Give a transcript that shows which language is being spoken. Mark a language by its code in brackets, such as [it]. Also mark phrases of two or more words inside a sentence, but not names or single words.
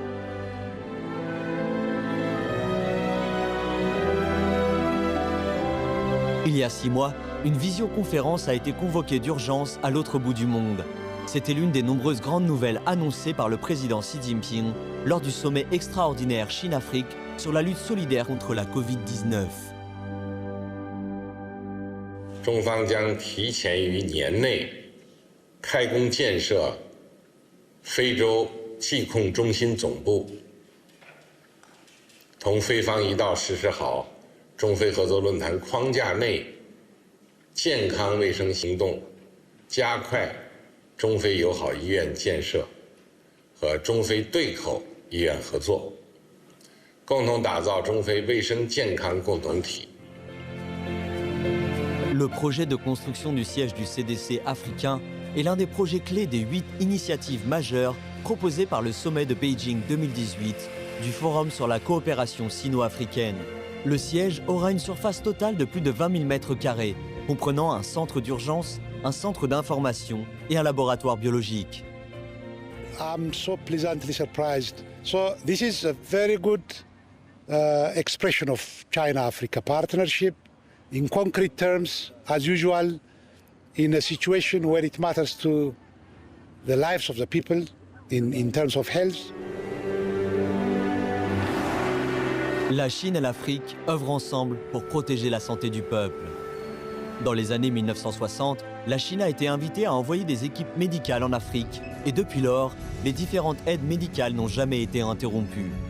[fr] Il y a 6 mois, une visioconférence a été convoquée d'urgence à l'autre bout du monde. C'était l'une des nombreuses grandes nouvelles annoncées par le président Xi Jinping lors du sommet extraordinaire Chine-Afrique sur la lutte solidaire contre la Covid-19. [zh] 中方将提前于年内开工建设非洲疾控中心总部，同非方一道实施好中非合作论坛框架内健康卫生行动，加快中非友好医院建设和中非对口医院合作，共同打造中非卫生健康共同体。 [fr] Le projet de construction du siège du CDC africain est l'un des projets clés des 8 initiatives majeures proposées par le sommet de Beijing 2018 du Forum sur la coopération sino-africaine. Le siège aura une surface totale de plus de 20 000 mètres carrés, comprenant un centre d'urgence, un centre d'information et un laboratoire biologique. [en] I'm so pleasantly surprised. So this is a very good expression of China-Africa partnership in concrete terms, as usual, in a situation where it matters to the lives of the people in terms of health. [fr] La Chine et l'Afrique œuvrent ensemble pour protéger la santé du peuple. Dans les années 1960, la Chine a été invitée à envoyer des équipes médicales en Afrique et depuis lors, les différentes aides médicales n'ont jamais été interrompues.